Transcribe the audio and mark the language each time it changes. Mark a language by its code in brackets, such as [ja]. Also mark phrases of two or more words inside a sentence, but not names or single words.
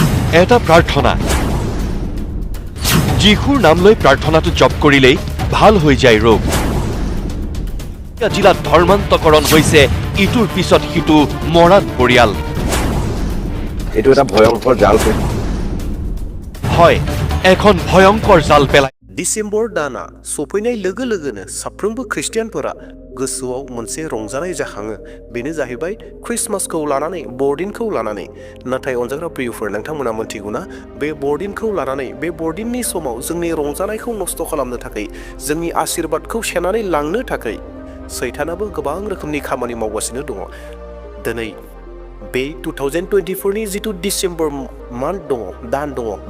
[as] এটা প্ৰাৰ্থনা যিখুৰ নাম লৈ প্ৰাৰ্থনাটো জপ কৰিলেই ভাল হৈ যায় ৰোগ জিলাত ধৰ্মান্তকৰণ হৈছে ইটোৰ পিছত সিটো মৰাণ পৰিয়াল এইটো এটা ভয়ংকৰ জাল হয় এখন ভয়ংকৰ জাল পেলাই [brx] डिसेम्बर दाना सफैनाय लोगो लोगोनो साफ्रोमबो ख्रिस्टियानफोरा गोसोआव मोनसे रंजानाय जाखाङो बेनो जाहैबाय क्रिसमासखौ लानानै बरदिनखौ लानानै नाथाय अनजाग्रा प्रियफोर नोंथांमोना मिथिगौना बे बरदिनखौ लानानै बे बरदिननि समाव जोंनि रंजानायखौ नस्त खालामनो थाखाय जोंनि आशीर्बादखौ सेनानै लांनो थाखाय सैतानाबो गोबां रोखोमनि खामानि मावगासिनो दङ दिनै बे 2024 नि जितु [en] December month [brx] दङ दान दङ बे